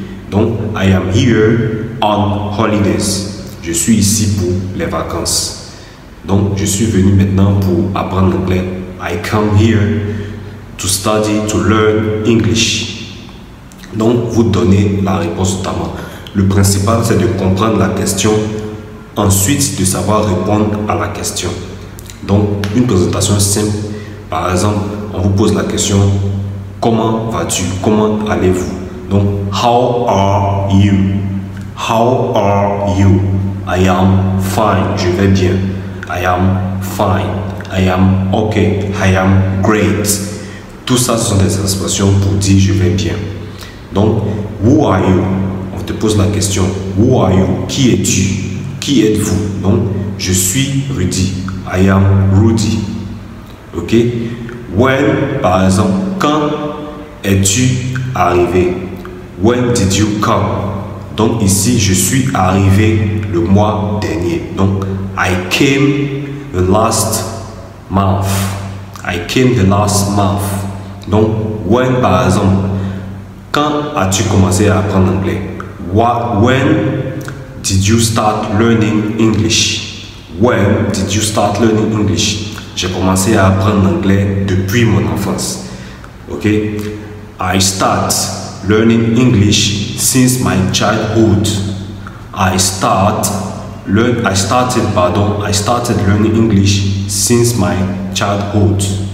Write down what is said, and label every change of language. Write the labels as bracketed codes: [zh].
[en] Donc, I am here on holidays. [fr] Je suis ici pour les vacances. Donc, je suis venu maintenant pour apprendre l'anglais. [en] I come here to study, to learn English. [fr] Donc, vous donnez la réponse notamment. Le principal, c'est de comprendre la question, ensuite de savoir répondre à la question. Donc, une présentation simple. Par exemple, on vous pose la question, comment vas-tu? Comment allez-vous? Donc, [en] how are you? How are you? I am fine. [fr] Je vais bien. [en] I am fine, I am okay, I am great. [fr] Tout ça, ce sont des expressions pour dire je vais bien. [en] Donc, who are you? [fr] On te pose la question, [en] who are you? [fr] Qui es-tu? Qui êtes-vous? Donc, je suis Rudy. [en] I am Rudy. Ok? [fr] When, par exemple, quand es-tu arrivé? [en] When did you come? [fr] Donc ici, je suis arrivé le mois dernier. [en] Donc, I came the last month. I came the last month. [fr] Donc, when, par exemple, quand as-tu commencé à apprendre l'anglais? [en] When did you start learning English? When did you start learning English? [fr] J'ai commencé à apprendre l'anglais depuis mon enfance. [en] Ok? I start learning English since my childhood. I started learning English since my childhood.